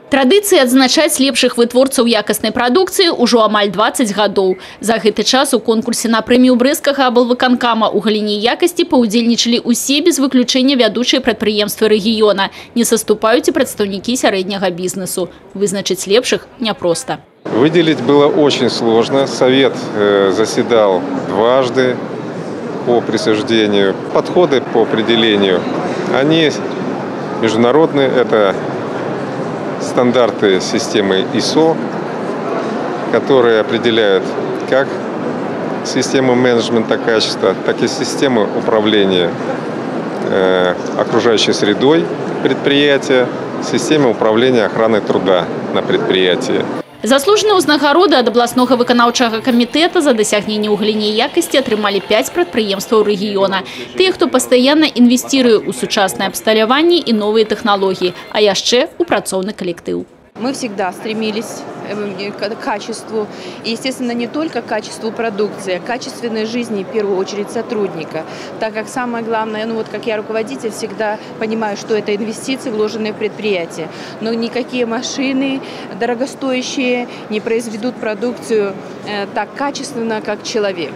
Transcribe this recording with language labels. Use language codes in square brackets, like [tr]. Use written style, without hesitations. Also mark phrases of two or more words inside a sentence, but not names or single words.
[be] Традыцыі адзначаць лепшых вытворцаў якаснай прадукцыі ўжо амаль 20 гадоў. За гэты час у конкурсе на прэмію брэсцкага аблвыканкама ў галіне якасці паўдзельнічалі ўсе без выключэння вядучыя прадпрыемствы рэгіёна. Не саступаюць і прадстаўнікі сярэдняга бізнесу. Вызначыць лепшых няпроста. [ru] Выделить было очень сложно. Совет заседал дважды по присуждению. Подходы по определению, они международные. Это стандарты системы ISO, которые определяют как систему менеджмента качества, так и систему управления окружающей средой предприятия, систему управления охраной труда на предприятии. [be] Заслуженыя ўзнагароды ад абласнога выканаўчага камітэта за дасягненне ў галіне якасці атрымалі 5 прадпрыемстваў рэгіёна. Тыя, хто пастаянна інвестируе ў сучаснае абсталяванне і новыя тэхналогіі, а яшчэ у працоўны калектыў. [ru] Мы всегда стремились к качеству, и, естественно, не только к качеству продукции, а к качественной жизни, в первую очередь, сотрудника. Так как самое главное, как я руководитель, всегда понимаю, что это инвестиции, вложенные в предприятие. Но никакие машины дорогостоящие не произведут продукцию так качественно, как человек.